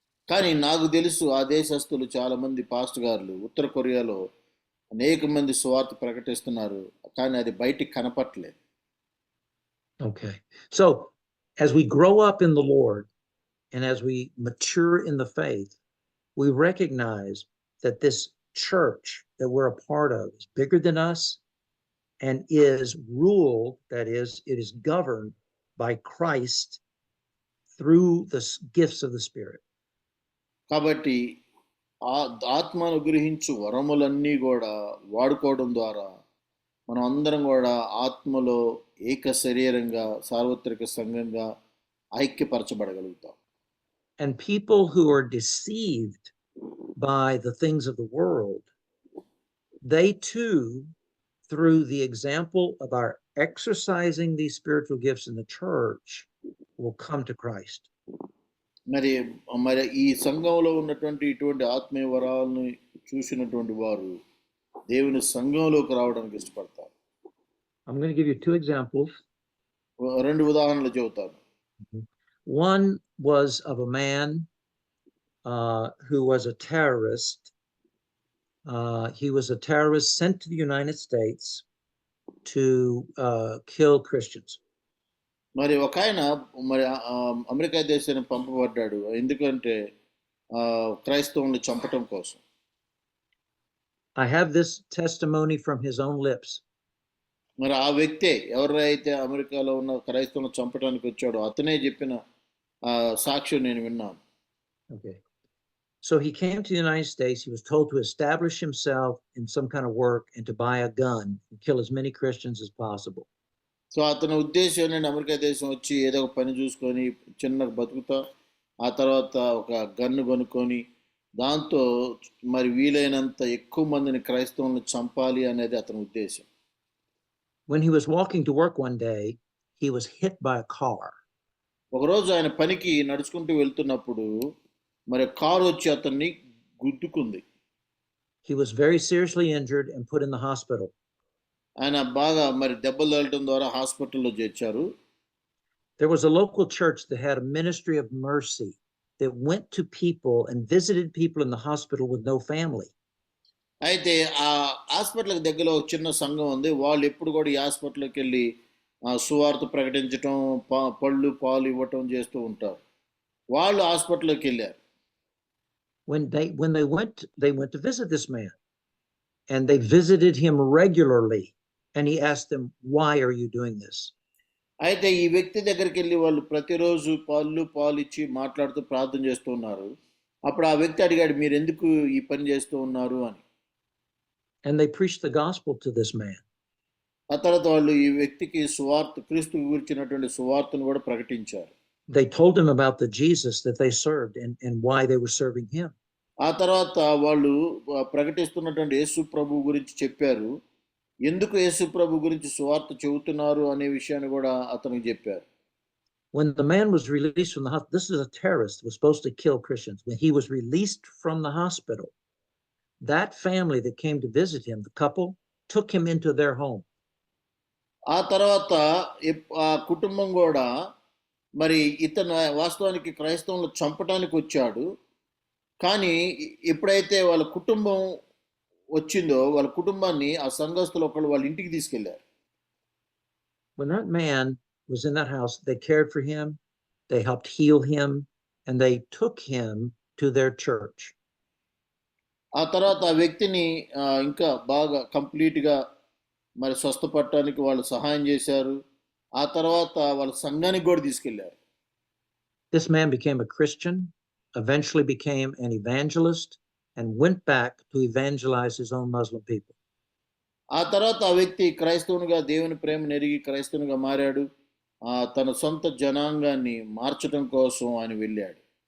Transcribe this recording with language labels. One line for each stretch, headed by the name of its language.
Telugu: కానీ నాకు తెలుసు ఆ దేశస్తులు చాలా మంది పాస్టర్ గారులు ఉత్తర కొరియాలో అనేక మంది సువార్త ప్రకటిస్తున్నారు, కానీ అది బయటికి కనపట్లేదు.
English: Okay. So as we grow up in the Lord and as we mature in the faith, we recognize that this church that we're a part of is bigger than us and is ruled, that is, it is governed by Christ through the gifts of the Spirit.
Telugu: కాబట్టి ఆత్మను గ్రహించు వరములన్నీ కూడా వాడుకోవడం ద్వారా మనం అందరం కూడా ఆత్మలో ఏక శరీరంగా సార్వత్రిక సంఘంగా ఐక్యపరచబడగలుగుతాం.
English: And people who are deceived by the things of the world, they too, through the example of our exercising these spiritual gifts in the church, will come to Christ.
Telugu: మరి మరి ఈ సంఘంలో ఉన్నటువంటి ఇటువంటి ఆత్మీయ వరాలను చూసినటువంటి వారు దేవుని సంఘంలోకి రావడానికి ఇష్టపడతారు.
English: I'm going to give you two examples.
Telugu: రెండు ఉదాహరణలు చెబుతాను.
English: One was of a man who was a terrorist. He was a terrorist sent to the United States to kill Christians.
Telugu: మరి ఒక ఆయన మరి అమెరికా దేశానికి పంపబడ్డాడు, ఎందుకంటే క్రైస్తవుల్ని చంపటం కోసం.
English: I have this testimony from his own lips.
Telugu: మరి ఆ వ్యక్తే ఎవరైతే అమెరికాలో ఉన్న క్రైస్తవులను చంపడానికి వచ్చాడో అతనే చెప్పిన సాక్ష్యం నేను విన్నాను.
English: Okay. So he came to the United States. He was told to establish himself in some kind of work and to buy a gun and kill as many Christians as possible.
Telugu: So అతని ఉద్దేశం నేను America దేశం వచ్చి ఏదో ఒక పని చూసుకొని చిన్న బతుకుతా, ఆ తర్వాత ఒక గన్ను కొనుక్కొని దాంతో మరి వీలైనంత ఎక్కువ మందిని క్రైస్తవులను చంపాలి అనేది అతని ఉద్దేశం.
English: When he was walking to work one day, he was hit by a car.
Telugu: ఒకరోజు ఆయన పనికి నడుచుకుంటూ వెళ్తున్నప్పుడు మరి కారు వచ్చి అతన్ని గుద్దుకుంది.
English: He was very seriously injured and put in the hospital.
Telugu: ఆయన బాగా మరి దెబ్బలు తగలటం ద్వారా హాస్పిటల్లో చేర్చారు.
English: There was a local church that had a ministry of mercy that went to people and visited people in the hospital with no family.
Telugu: అయితే ఆ హాస్పిటల్కి దగ్గరలో ఒక చిన్న సంఘం ఉంది. వాళ్ళు ఎప్పుడు కూడా ఈ హాస్పిటల్కి వెళ్ళి సువార్త ప్రకటించటం, పళ్ళు పాలు ఇవ్వటం చేస్తూ ఉంటారు. వాళ్ళు హాస్పిటల్కి వెళ్ళారు.
English: When they went to visit this man, and they visited him regularly, and he asked them, "Why are you doing this?"
Telugu: అయితే ఈ వ్యక్తి దగ్గరికి వెళ్ళి వాళ్ళు ప్రతిరోజు పాలు ఇచ్చి మాట్లాడుతూ ప్రార్థన చేస్తూ ఉన్నారు. అప్పుడు ఆ వ్యక్తి అడిగాడు, మీరు ఎందుకు ఈ పని చేస్తూ ఉన్నారు అని.
English: And they preached the gospel to this man.
Telugu: ఆ తర్వాత వాళ్ళు ఈ వ్యక్తికి సువార్త, క్రీస్తు గురించినటువంటి సువార్తను కూడా ప్రకటించారు.
English: They told him about the Jesus that they served and why they were serving him.
Telugu: ఆ తర్వాత వాళ్ళు ప్రకటిస్తున్నటువంటి యేసు ప్రభు గురించి చెప్పారు. ఎందుకు యేసు ప్రభు గురించి సువార్త చెబుతున్నారు అనే విషయాన్ని కూడా అతనికి చెప్పారు.
English: When the man was released from the hospital, this is a terrorist who was supposed to kill Christians. When he was released from the hospital, that family that came to visit him, the couple, took him into their home.
Telugu: ఆ తర్వాత ఆ కుటుంబం కూడా మరి ఇతను వాస్తవానికి క్రైస్తవులను చంపడానికి వచ్చాడు, కానీ ఎప్పుడైతే వాళ్ళ కుటుంబం వచ్చిందో వాళ్ళ కుటుంబాన్ని ఆ సంఘస్థులు ఒకళ్ళు వాళ్ళ ఇంటికి తీసుకెళ్లారు.
English: When that man was in that house, they cared for him, they helped heal him, and they took him to their church.
Telugu: ఆ తర్వాత ఆ వ్యక్తిని ఇంకా బాగా కంప్లీట్గా మరి స్వస్థపడటానికి వాళ్ళు సహాయం చేశారు. ఆ తర్వాత వాళ్ళ సంఘానికి కూడా తీసుకెళ్లారు.
English: This man became a Christian, eventually became an evangelist, and went back to evangelize his own Muslim people.
Telugu: ఆ తర్వాత ఆ వ్యక్తి క్రైస్తవునిగా దేవుని ప్రేమను ఎరిగి క్రైస్తవునిగా మారాడు. తన సొంత జనాంగాన్ని మార్చడం కోసం ఆయన వెళ్ళాడు.